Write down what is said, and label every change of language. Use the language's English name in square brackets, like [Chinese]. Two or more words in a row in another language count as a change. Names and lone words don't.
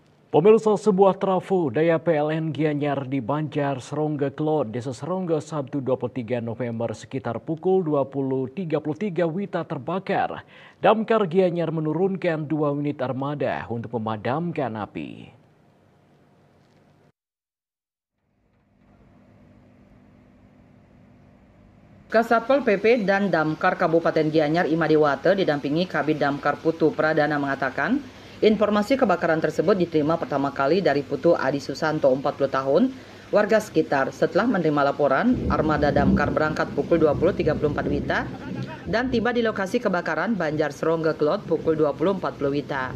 [Indonesian] Pemirsa, sebuah trafo daya PLN Gianyar di Banjar, Serongga Kelot, Desa Serongga, Sabtu 23 November sekitar pukul 20.33 WITA terbakar. Damkar Gianyar menurunkan 2 unit armada untuk memadamkan api. Kasatpol PP dan Damkar Kabupaten Gianyar Imadewate didampingi Kabid Damkar Putu Pradana mengatakan, informasi kebakaran tersebut diterima pertama kali dari Putu Adi Susanto 40 tahun, warga sekitar. Setelah menerima laporan, armada damkar berangkat pukul 20.34 WITA dan tiba di lokasi kebakaran Banjar Serongga Kelot pukul 20.40 WITA.